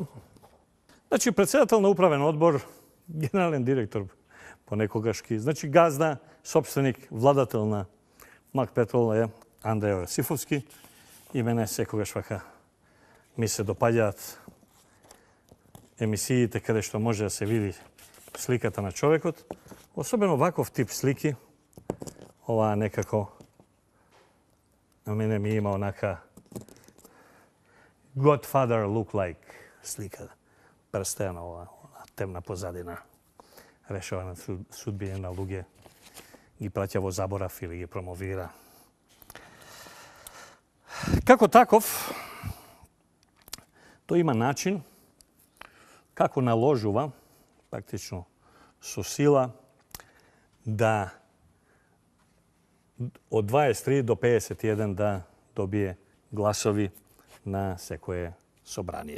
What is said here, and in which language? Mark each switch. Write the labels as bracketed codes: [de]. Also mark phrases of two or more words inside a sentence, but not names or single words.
[mk] Значи, председател на управен одбор, генерален директор понекогашки, значи газда, собственик, владател на Мак Петрол е Андреј Јосифовски и мене секогаш вака ми се допаѓаат емисиите каде што може да се види сликата на човекот, особено ваков тип слики. Ова некако на мене ми има онака [en] Godfather look like [mk] слика. Прстена ова темна позадина. Решава на судбине на луѓе, ги праќа во заборав или ги промовира. Како таков, тој има начин како наложува, практично со сила, да од 23 до 51 да добие гласови на секое собрание.